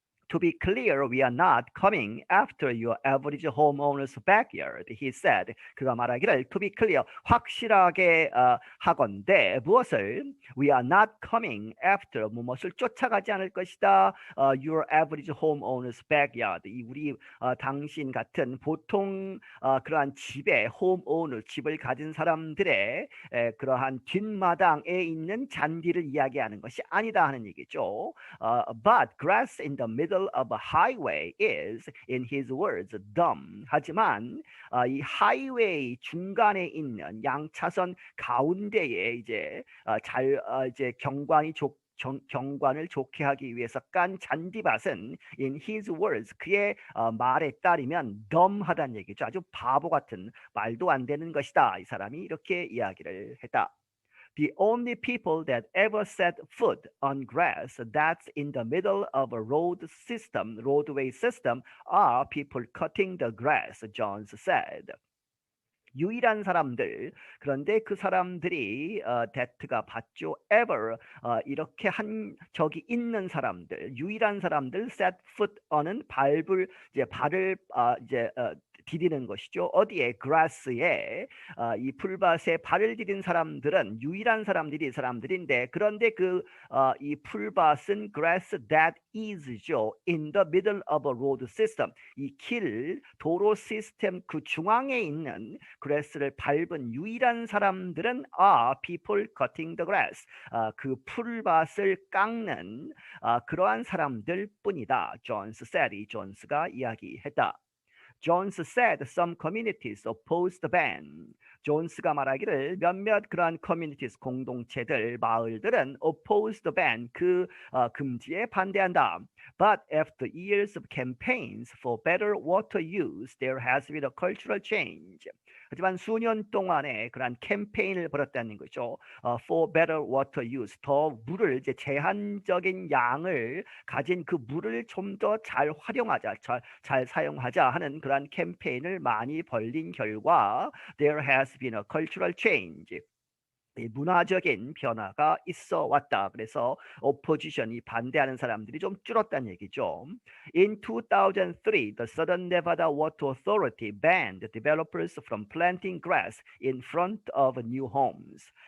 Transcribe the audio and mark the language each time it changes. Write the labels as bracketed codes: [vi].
[en] To be clear, we are not coming after your average homeowner's backyard, he said. [ko] 그가 말하기를 [en] to be clear, [ko] 확실하게 하건대 무엇을 [en] we are not coming after [ko] 무엇을 쫓아가지 않을 것이다. [en] Your average homeowner's backyard. [ko] 이 우리 당신 같은 보통 그러한 집의 homeowner 집을 가진 사람들의 그러한 뒷마당에 있는 잔디를 이야기하는 것이 아니다 하는 얘기죠. [en] But grass in the middle of a highway is, in his words, dumb. [ko] 하지만 이 하이웨이 중간에 있는 양차선 가운데에 이제 이제 경관을 좋게 하기 위해서 깐 잔디밭은 [en] in his words [ko] 그의 말에 따르면 dumb하다는 얘기죠. 아주 바보 같은 말도 안 되는 것이다. 이 사람이 이렇게 이야기를 했다. [en] The only people that ever set foot on grass that's in the middle of a roadway system, are people cutting the grass, Jones said. [ko] 유일한 사람들 그런데 그 사람들이 that가 받죠 ever 이렇게 한 적이 있는 사람들 유일한 사람들 [en] set foot on [ko] 은 발을 이제 디디는 것이죠. 어디에 grass에 이 풀밭에 발을 디딘 사람들은 유일한 사람들이 이 사람들인데 그런데 이 풀밭은 [en] grass that is [ko] 죠. [en] in the middle of a road system [ko] 이 도로 시스템 그 중앙에 있는 grass를 밟은 유일한 사람들은 [en] people cutting the grass. [ko] 그 풀밭을 깎는 그러한 사람들 뿐이다. 존스 said. 이 존스가 이야기했다. [en] Jones said some communities oppose the ban. [ko] 존스가 말하기를 몇몇 그러한 communities 공동체들 마을들은 [en] oppose the ban [ko] 금지에 반대한다. [en] But after years of campaigns for better water use, there has been a cultural change. [ko] 하지만 수년 동안에 그러한 캠페인을 벌였다는 거죠. [en] For better water use, [ko] 더 물을 이제 제한적인 양을 가진 그 물을 좀 더 잘 활용하자, 잘 사용하자 하는 그러한 캠페인을 많이 벌린 결과, [en] there has been a cultural change. [ko] 문화적인 변화가 있어 왔다. 그래서 opposition이 반대하는 사람들이 좀 줄었다는 얘기죠. [en] In 2003, the Southern Nevada Water Authority banned developers from planting grass in front of new homes.